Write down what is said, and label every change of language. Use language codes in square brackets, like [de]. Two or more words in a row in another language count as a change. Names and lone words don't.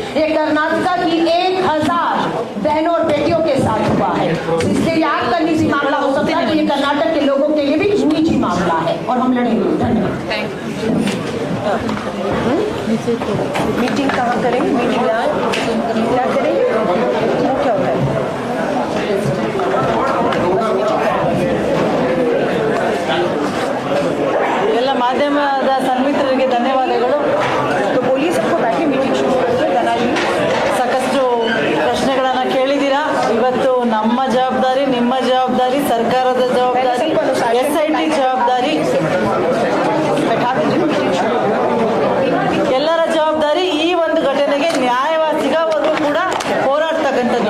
[hi] ये कर्नाटक की 1000 बहनों और बेटियों के साथ हुआ है, इसलिए ये आपका निजी मामला हो सकता है, ये कर्नाटक के लोगों के लिए भी निजी मामला है और हम लड़ेंगे। धन्यवाद। मीटिंग कहाँ करेंगे? मीटिंग क्या करेंगे? क्या होता है? [kn] ಎಲ್ಲ ಮಾಧ್ಯಮದ ಸನ್ಮಿತ್ರರಿಗೆ ಧನ್ಯವಾದಗಳು. [hi] तो बोलिए सबको बैठे मीटिंग शुरू करते हैं। धनाजी [kn] ಸಾಕಷ್ಟು ಪ್ರಶ್ನೆಗಳನ್ನ ಕೇಳಿದ್ದೀರಾ. ಇವತ್ತು ನಮ್ಮ ಜವಾಬ್ದಾರಿ, ನಿಮ್ಮ ಜವಾಬ್ದಾರಿ, ಸರ್ಕಾರದ ಜವಾಬ್ದಾರಿ, ಎಸ್ಐಟಿ ಜವಾಬ್ದಾರಿ, ಎಲ್ಲರ ಜವಾಬ್ದಾರಿ ಈ ಒಂದು ಘಟನೆಗೆ ನ್ಯಾಯವಾದ ಸಿಗೋವರೆಗೂ ಕೂಡ ಹೋರಾಡ್ತಕ್ಕಂಥದ್ದು.